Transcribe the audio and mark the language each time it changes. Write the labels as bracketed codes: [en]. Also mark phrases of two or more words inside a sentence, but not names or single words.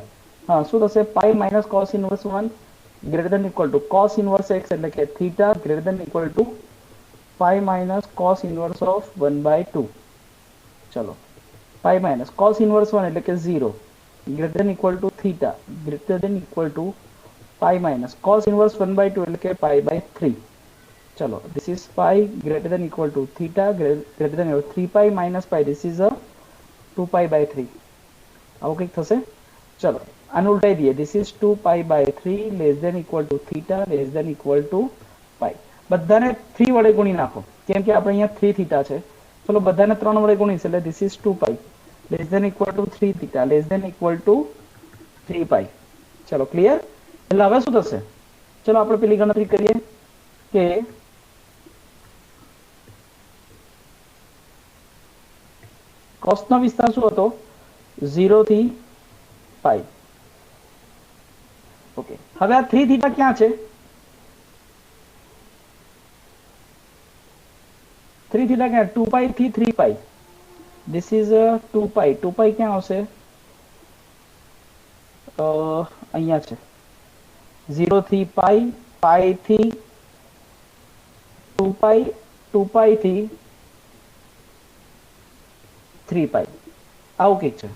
[gu] હા, શું થશે [en] pi minus cos inverse 1 greater than equal to cos inverse x [gu] એટલે કે [en] theta greater than equal to pi minus cos inverse of 1/2. ચલો pi minus cos inverse 1 [gu] એટલે કે [en] 0 greater than equal to theta greater than equal to pi minus cos inverse 1/2 [gu] એટલે કે [en] પાઈ/3. ચલો this is pi greater than equal to theta greater than equal to 3 pi minus pi. this is a 2 pi/3. [gu] આવું કંઈક થશે. ચલો આને ઉલટાઈ દઈએ. [en] this is 2 pi/3 less than equal to theta less than equal to pi. [gu] બધાને 3 વડે ગુણી નાખો કેમ કે આપણે અહીંયા 3 થીટા છે. ચલો બધાને 3 વડે ગુણીશ એટલે [en] this is 2 pi less than equal to 3 theta less than equal to 3 pi. [gu] ચલો ક્લિયર. એટલે હવે શું થશે, ચલો આપણે પેલી ગણતરી કરીએ કે cos નો વિસ્તાર શું હતો 0 થી પાઈ. ઓકે, હવે આ 3 થીટા ક્યાં છે? 3 થીટા ક્યાં? 2 પાઈ થી 3 પાઈ. [en] this is [gu] 2 પાઈ. 2 પાઈ ક્યાં આવશે? અહીંયા છે 0 થી પાઈ, પાઈ થી 2 પાઈ, 2 પાઈ થી 3 પાઈ. આવું કંઈક છે.